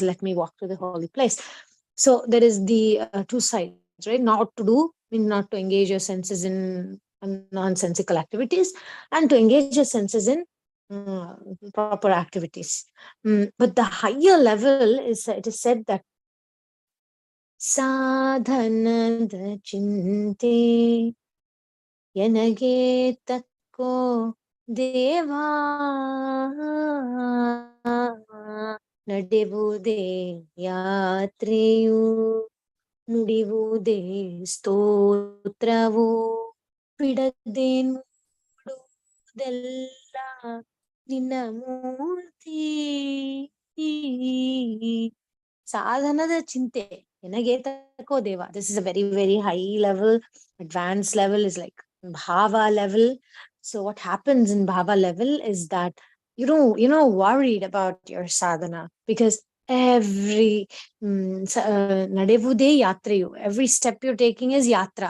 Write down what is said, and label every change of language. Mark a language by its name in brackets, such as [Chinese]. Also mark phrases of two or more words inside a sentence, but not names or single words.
[English] Let me walk to the holy place. So there is the two sides, right? Not to do means not to engage your senses in nonsensical activities, and to engage your senses in proper activities. But the higher level is, it is said that [Kannada] ಸಾಧನದ ಚಿಂತೆ ಯನಗೆ ತಕ್ಕೋ ದೇವ ನಡೆವುದೇ ಯಾತ್ರೆಯು ನುಡಿವುದೇ ಸ್ತೋತ್ರವು ಬಿಡದೆ ನೋಡುವುದೆಲ್ಲ ನಿನ್ನ ಮೂರ್ತಿ ಸಾಧನದ ಚಿಂತೆ ನನಗೆ ತಕೋ ದೇವ. [English] This is a very, very high level, advanced level, is like bhava level. So what happens in bhava level is that you're not worried about your sadhana, because every [Kannada] ನಡೆವುದೇ ಯಾತ್ರೆಯು, [English] every step you're taking is yatra.